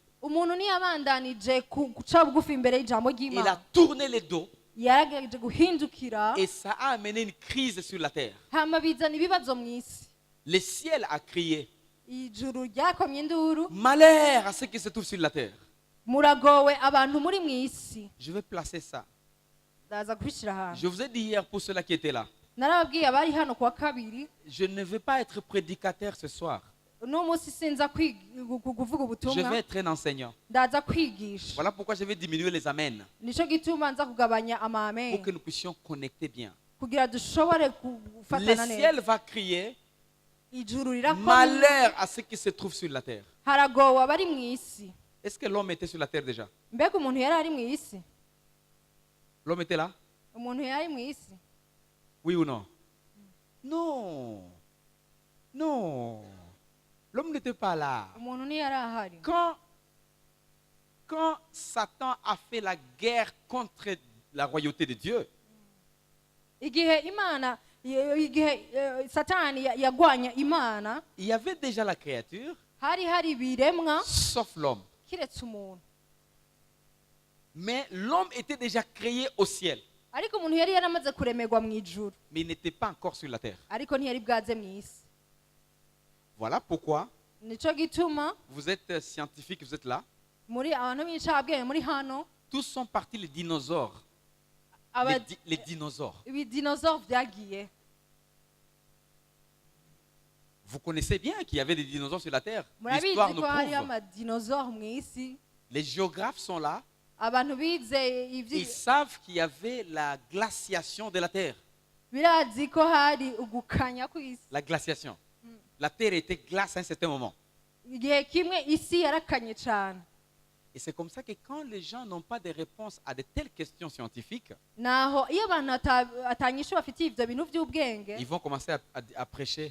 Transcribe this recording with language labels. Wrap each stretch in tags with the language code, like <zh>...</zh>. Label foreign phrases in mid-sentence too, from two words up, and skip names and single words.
<rn>umuntu ntiyabandanije guca bugufi imbere y'ijambo</rn> <fr>Il a</fr> <rn>ry'Imana.</rn> <fr>tourné le dos</fr> <rn>yaragerageje guhindukira</rn> <fr>et ça a amené une crise sur la terre.</fr> <rn>hama bizana ibibazo mu isi.</rn> <fr>Le ciel a crié,</fr> <rn>ijuru ryakomye induru,</rn> <fr>malheur à ceux qui se trouvent sur la terre.</fr> <rn>muragowe abantu muri mu isi.</rn> <fr>Je vais placer ça.</fr> <rn>ndaza kubishyira ahantu.</rn> <fr>Je vous ai dit hier pour ceux-là qui étaient là,</fr> <rn>narababwiye abari hano kuwa kabiri</rn> <fr>je ne veux pas être prédicateur ce soir.</fr> <rn>uno munsi sinza kuvuga</rn> <fr>Je</fr> <rn>ubutumwa,</rn> <fr>vais être un enseignant.</fr> <rn>ndaza kwigisha.</rn> <fr>Voilà pourquoi je vais diminuer les amens</fr> <rn>nicyo gituma nza kugabanya</rn> <fr>pour</fr> <rn>amame</rn> <fr>que nous puissions connecter bien.</fr> <rn>kugira dushobore</rn> <fr>Le</fr> <rn>gufatana</rn> <fr>ciel</fr> <rn>neza.</rn> <fr>va crier,</fr> <rn>ijuru rirakomye,</rn> <fr>malheur à ceux qui se trouvent sur la terre.</fr> <rn>haragowe abari mu isi.</rn> <fr>Est-ce que l'homme était sur la terre déjà?</fr> <rn>mbega umuntu yari ari mu isi?</rn> <fr>L'homme était là? umuntu yari mu isi? Oui ou non? Non. Non. L'homme n'était pas là.</fr> <rn>umuntu ntiyari ahari.</rn> <fr>Quand Satan a fait la guerre contre la royauté de Dieu,</fr> <rn>igihe imana igihe satani yagwanya imana,</rn> <fr>il y avait déjà la créature,</fr> <rn>hari ibiremwa</rn> <fr>sauf l'homme.</fr> <rn>kiretse umuntu.</rn> <fr>Mais l'homme était déjà créé au ciel,</fr> <rn>ariko umuntu yari yaramaze kuremerwa mu ijuru,</rn> <fr>mais il n'était pas encore sur la terre.</fr> <rn>ariko ntiyari bwaze mu isi.</rn> <fr>Voilà pourquoi</fr> <rn>nicyo gituma</rn> <fr>vous êtes scientifique, vous êtes là.</fr> <rn>muri abantu b'incabwenge muri hano</rn> <fr>Tous sont partis les dinosaures. Les dinosaures.</fr> <rn>ibidinosaure byagiye.</rn> <fr>Vous connaissez bien qu'il y avait des dinosaures sur la terre.</fr> <rn>murabizi</rn> <fr>L'histoire nous</fr> <rn>ko hari</rn> <fr>prouve.</fr> <rn>amadinosaure mu isi.</rn> <fr>Les géographes sont là.</fr> <rn>abantu bize</rn> <fr>Ils savent qu'il y avait la glaciation de la terre.</fr> <rn>birazi ko hari ugukanya ku isi.</rn> <fr>La glaciation. La terre était glace à un certain moment.</fr> <rn>igihe kimwe isi yarakanye cyane.</rn> <fr>Et c'est comme ça que quand les gens n'ont pas de réponse à de telles questions scientifiques,</fr> <rn>naho iyo abantu atanyisho bafitiye ibyo bintu by'ubwenge,</rn> <fr>ils vont commencer à prêcher.</fr>